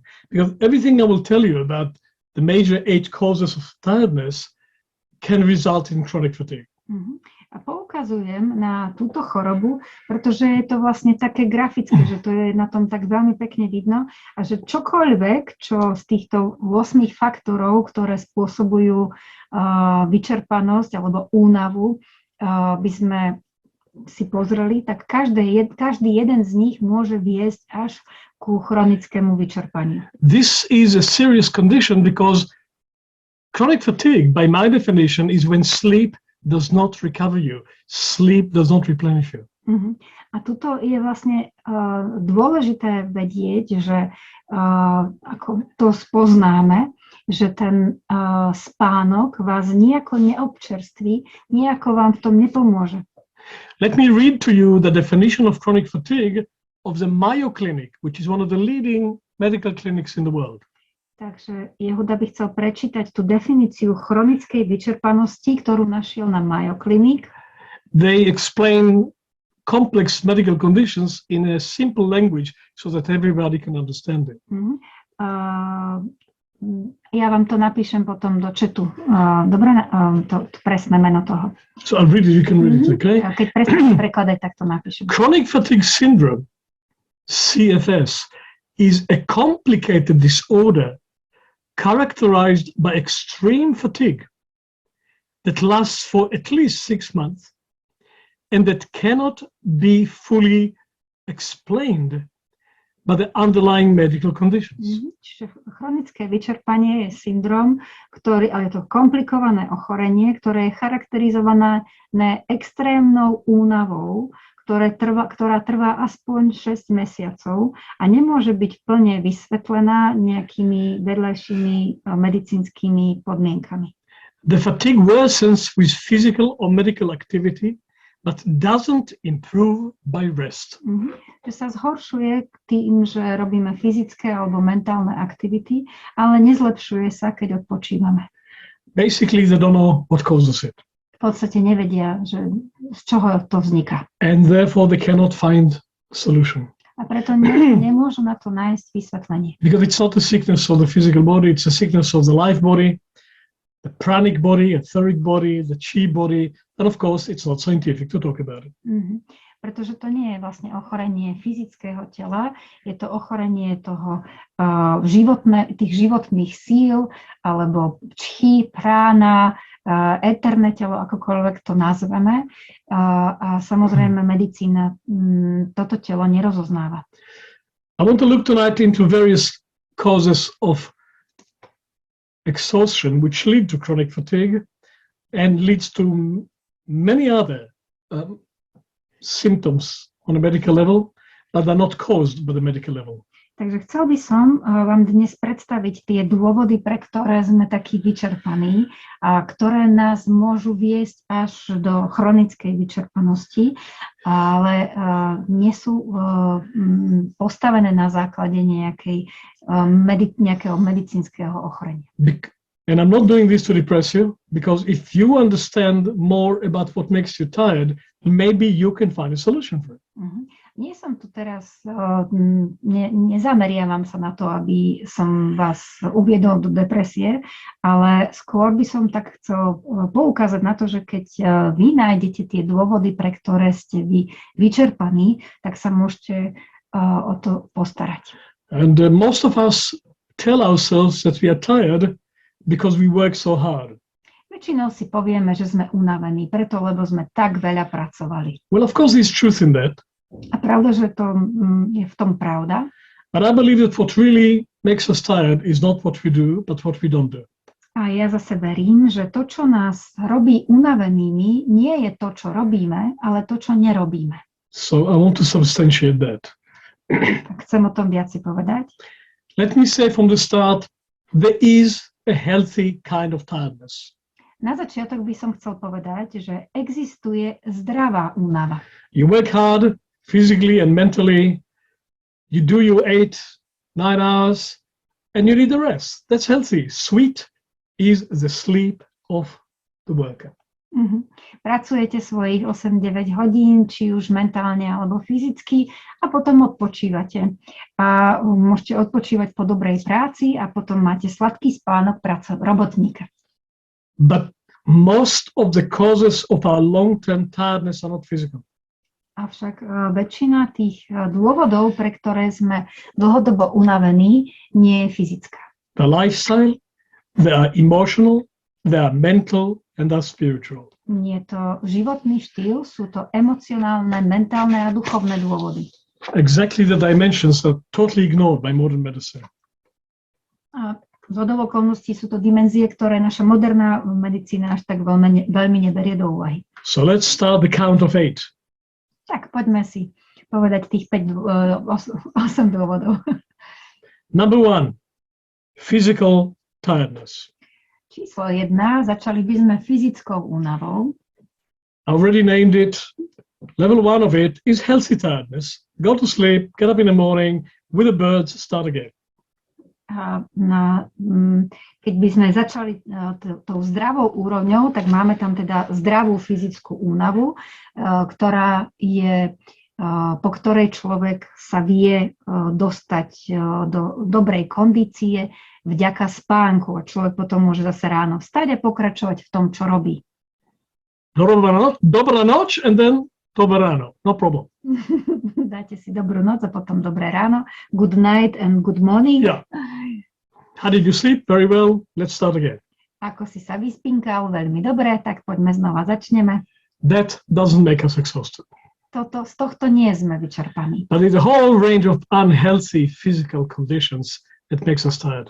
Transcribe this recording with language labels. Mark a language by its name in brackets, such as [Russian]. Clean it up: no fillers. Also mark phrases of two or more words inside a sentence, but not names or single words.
[English] Because everything I will tell you about the major 8 causes of tiredness can result in chronic fatigue. [Slovak] A poukazujem na túto chorobu, pretože je to vlastne také grafické, že to je na tom tak veľmi pekne vidno a že čokoľvek, čo z týchto 8 faktorov, ktoré spôsobujú vyčerpanosť alebo únavu, by sme si pozreli, tak každý jeden z nich môže viesť až ku chronickému vyčerpaniu. [English] This is a serious condition because chronic fatigue, by my definition, is when sleep does not recover you. Sleep does not replenish you. [Slovak] A tuto je vlastne dôležité vedieť, že ako to spoznáme, že ten spánok vás nejako neobčerství, nejako vám v tom nepomôže. [English] Let me read to you the definition of chronic fatigue of the Mayo Clinic, which is one of the leading medical clinics in the world. [Slovak] Takže Yehuda by chcel prečítať tú definíciu chronickej vyčerpanosti, ktorú našiel na Mayo Clinic. [English] They explain complex medical conditions in a simple language so that everybody can understand it. [Slovak] Ja vám to napíšem potom do chatu. Dobre, to presné meno toho. [English] So I'll read it, you can read it, okay? [Slovak] Keď presne prekladať, tak to napíšem. [English] Chronic fatigue syndrome, CFS, is a complicated disorder characterized by extreme fatigue that lasts for at least 6 months and that cannot be fully explained by the underlying medical conditions. [Slovak] Čiže chronické vyčerpanie je syndrom, ale je to komplikované ochorenie, ktoré je charakterizované extrémnou únavou, ktorá trvá aspoň 6 mesiacov a nemôže byť plne vysvetlená nejakými vedľajšími medicínskymi podmienkami. [English] The fatigue worsens with physical or medical activity, but doesn't improve by rest. [Slovak] Že sa zhoršuje tým, že robíme fyzické alebo mentálne aktivity, ale nezlepšuje sa, keď odpočívame. [English] Basically, they don't know what causes it. [Slovak] V podstate nevedia, že z čoho to vzniká. [English] And therefore they cannot find a solution. [Slovak] A preto nemôžu na to nájsť vysvetlenie. [English] Because it's not a sickness of the physical body, it's a sickness of the life body. the pranic body, etheric body, the chi body, and of course it's not scientific to talk about it. [Slovak] Pretože to nie je vlastne ochorenie fyzického tela, je to ochorenie toho tých životných síl, alebo chi, prána, éterné telo, akokoľvek to nazveme. A samozrejme medicína toto telo nerozoznáva. [English] I want to look tonight into various causes of exhaustion which lead to chronic fatigue and leads to many other symptoms on a medical level that are not caused by the medical level. [Slovak] Takže chcel by som vám dnes predstaviť tie dôvody, pre ktoré sme takí vyčerpaní a ktoré nás môžu viesť až do chronickej vyčerpanosti, ale nie sú postavené na základe nejakého medicínskeho ochorenia. [English] And I'm not doing this to depress you, because if you understand more about what makes you tired, maybe you can find a solution for it. [Slovak] Nie som tu teraz, nezameriavam sa na to, aby som vás uviedol do depresie, ale skôr by som tak chcel poukázať na to, že keď vy nájdete tie dôvody, pre ktoré ste vy vyčerpaní, tak sa môžete o to postarať. [English] And most of us tell ourselves that we are tired because we work so hard. [Slovak] Väčšinou si povieme, že sme unavení, preto lebo sme tak veľa pracovali. [English] Well, of course, there's truth in that. [Slovak] A pravda, že to je v tom pravda. [English] But I believe that what really makes us tired is not what we do, but what we don't do. [Slovak] A ja zase verím, že to, čo nás robí unavenými, nie je to, čo robíme, ale to, čo nerobíme. [English] So I want to substantiate that. [Slovak] Tak chcem o tom viac si povedať. [English] Let me say from the start, there is a healthy kind of tiredness. [Slovak] Na začiatok by som chcel povedať, že existuje zdravá únava. [English] You work hard physically and mentally, you do your 8-9 hours, and you need a rest. That's healthy. Sweet is the sleep of the worker. [Slovak] Pracujete svojich 8-9 hodín, či už mentálne alebo fyzicky, a potom odpočívate. A môžete odpočívať po dobrej práci a potom máte sladký spánok robotníka. [English] But most of the causes of our long-term tiredness are not physical. [Slovak] Avšak väčšina tých dôvodov, pre ktoré sme dlhodobo unavení, nie je fyzická. [English] The lifestyle, they are emotional, they are mental, and they are spiritual. [Slovak] Nie je to životný štýl, sú to emocionálne, mentálne a duchovné dôvody. [English] Exactly the dimensions are totally ignored by modern medicine. [Slovak] A zhodou okolností sú to dimenzie, ktoré naša moderná medicína až tak veľmi neberie do úvahy. [English] So let's start the count of 8. [Slovak] Tak poďme si povedať tých 8 dôvodov. [English] Number 1, physical tiredness. [Slovak] Číslo 1, začali by sme fyzickou únavou. [English] I already named it. Level 1 of it is healthy tiredness. Go to sleep, get up in the morning, with the birds, start again. [Slovak] Keď by sme začali tou zdravou úrovňou, tak máme tam teda zdravú fyzickú únavu, ktorá je, po ktorej človek sa vie dostať do dobrej kondície vďaka spánku, a človek potom môže zase ráno vstať a pokračovať v tom, čo robí. Dobrá noč [English] and then [Slovak] dobré ráno, [English] no problem. [Slovak] Dáte si dobrú noc a potom dobré ráno. [English] Good night and good morning. Yeah. How did you sleep? Very well. Let's start again. [Slovak] Ako si sa vyspinkal? Veľmi dobre, tak poďme znova, začneme. [English] That doesn't make us exhausted. [Slovak] Z tohto nie sme vyčerpaní. [English] But it's a whole range of unhealthy physical conditions that makes us tired.